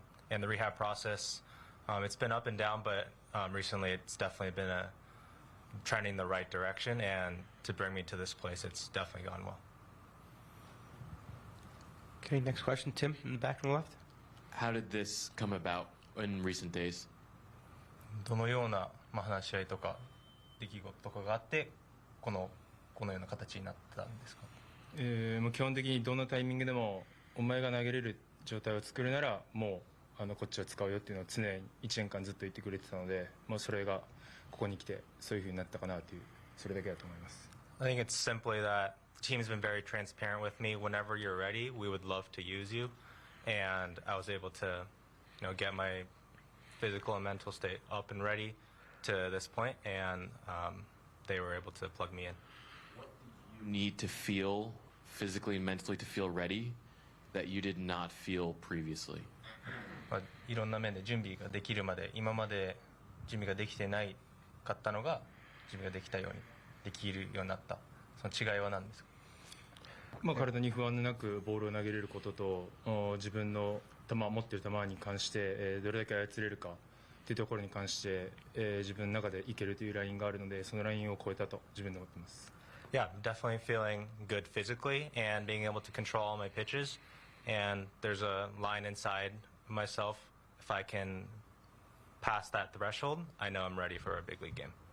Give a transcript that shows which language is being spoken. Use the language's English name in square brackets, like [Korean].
[English] And the rehab process, it's been up and down, but recently it's definitely been trending the right direction. And to bring me to this place, it's definitely gone well. Okay, next question, Tim, in the back on the left. How did this come about in recent days? [Japanese] どのような話し合いとか出来事とかがあってこのような形になったんですか？もう基本的にどんなタイミングでもお前が投げれる状態を作るならもうこっちを使うよっていうのを常に1年間ずっと言ってくれてたので、もうそれがここに来てそういう風になったかなというそれだけだと思います。 [English] I think it's simply that the team's been very transparent with me. Whenever you're ready, we would love to use you, and I was able to, get my physical and mental state up and ready to this point, and they were able to plug me in. What do you need to feel physically and mentally to feel ready that you did not feel previously? [Japanese] いろんな面で準備ができるまで今まで準備ができてないかったのが準備ができたようにできるようになったその違いは何ですか？体に不安なくボールを投げれることと自分の持っている球に関してどれだけ操れるかというところに関して自分の中でいけるというラインがあるのでそのラインを超えたと自分で思っています。 [English] Yeah, definitely feeling good physically and being able to control all my pitches. And there's a line inside myself. If I can pass that threshold, I know I'm ready for a big league game.